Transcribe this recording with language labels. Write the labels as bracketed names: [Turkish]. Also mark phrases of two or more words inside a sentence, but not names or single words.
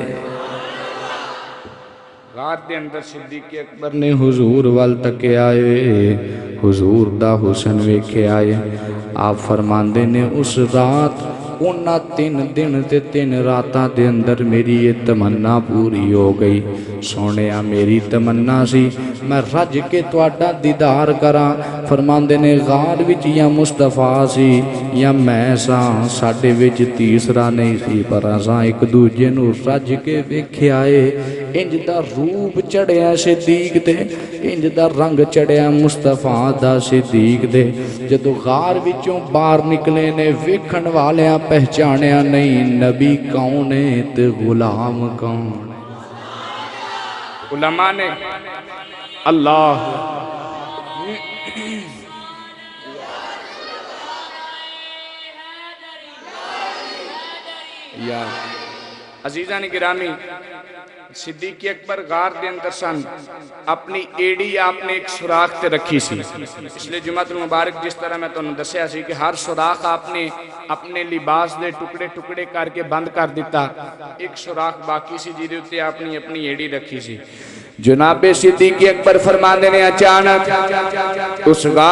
[Punjabi] غار دے اندر صدیق اکبر نے حضور وال تک آئے حضور دا حسن ویکھے آئے آپ فرماندے نے اس رات انہاں 3 دن تے 3 راتاں دے اندر میری یہ تمنا پوری ہو گئی سونیا میری تمنا سی میں رج کے تواڈا دیدار کراں فرماندے نے غار وچ یا مصطفیٰ سی یا میں ساں ساڈے وچ تیسرا نہیں سی پر اساں ایک دوجے نو رج کے ویکھیا اے انج دا روپ چڑھیا صدیق تے انج دا رنگ چڑھیا مصطفیٰ دا صدیق دے جدو غار وچوں باہر نکلے نے ویکھن والیاں پہچانیا نہیں نبی کون ہے تے غلام کون علماء نے اللہ یا عزیزان گرامی صدیق اکبر غار دے اندر سن اپنی ایڑی آپ نے ایک سوراخ تے رکھی سی اس لئے جمعہ المبارک جس طرح میں تو دسیا سی کہ ہر سوراخ آپ نے اپنے لباس دے ٹکڑے ٹکڑے کر کے بند کر دیتا ایک سوراخ باقی سی جی دیتے آپ نے اپنی ایڑی رکھی سی جناب صدیق اکبر فرماندے نے اچانک اس غار